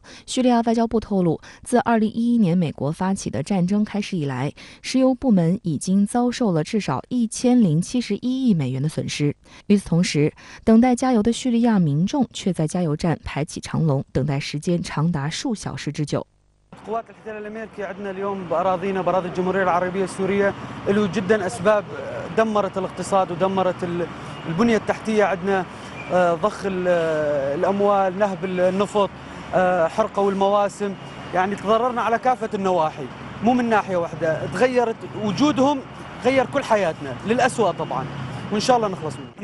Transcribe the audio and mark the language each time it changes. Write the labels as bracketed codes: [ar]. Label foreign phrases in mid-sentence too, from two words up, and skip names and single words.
[zh] 叙利亚外交部透露，自2011年美国发起的战争开始以来，石油部门已经遭受了至少1071亿美元的损失。与此同时，等待加油的叙利亚民众却在加油站排起长龙，等待时间长达数小时之久。 [ar] قوات الاحتلال الامريكي عندنا اليوم باراضينا باراضي الجمهوريه العربيه السوريه له جدا اسباب دمرت الاقتصاد ودمرت البنيه التحتيه عندنا ضخ الاموال نهب النفط حرقوا المواسم يعني تضررنا على كافه النواحي مو من ناحيه واحده تغيرت وجودهم غير كل حياتنا للأسوأ طبعا وان شاء الله نخلص منه.